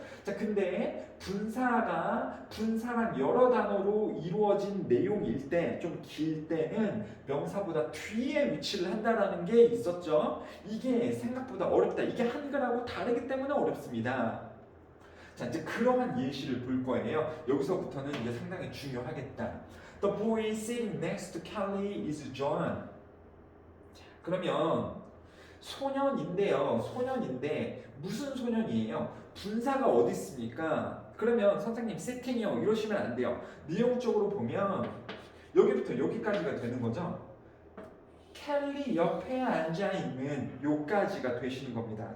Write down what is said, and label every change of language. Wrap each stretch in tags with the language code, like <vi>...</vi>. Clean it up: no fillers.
<ko>자, 근데 분사랑 여러 단어로 이루어진 내용일 때, 좀 길 때는 명사보다 뒤에 위치를 한다라는 게 있었죠. 이게 생각보다 어렵다. 이게 한글하고 다르기 때문에 어렵습니다. 자, 이제 그러한 예시를 볼 거예요. 여기서부터는 이제 상당히 중요하겠다.</ko> <en>The boy sitting next to Kelly is John.</en> <ko>자, 그러면 소년인데요. 소년인데 무슨 소년이에요? 분사가 어디 있습니까? 그러면 선생님 sitting이요 이러시면 안 돼요. 내용적으로 보면 여기부터 여기까지가 되는 거죠. 켈리 옆에 앉아 있는 요까지가 되시는 겁니다.</ko>